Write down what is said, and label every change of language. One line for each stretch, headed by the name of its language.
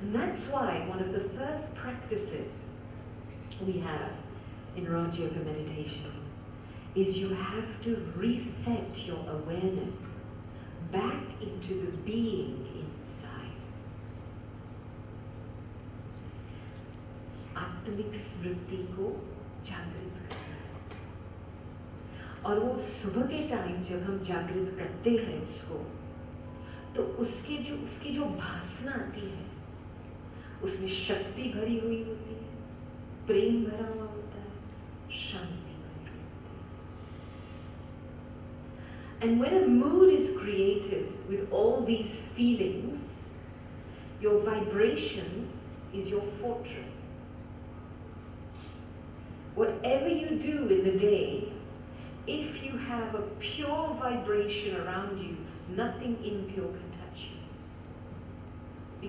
English: And that's why one of the first practices we have in Raj Yoga meditation is you have to reset your awareness back into the being inside.
Hindi: आत्मिक स्मृति को जागृत करना। और वो सुबह के time जब हम जागृत करते हैं उसको, तो उसकी जो भासना आती है, उसमें शक्ति भरी हुई होती है, प्रेम भरा हुआ होता है, शांति भरी होती है।
English: And when a mood is created with all these feelings, your vibrations is your fortress. Whatever you do in the day, if you have a pure vibration around you, nothing impure can touch you.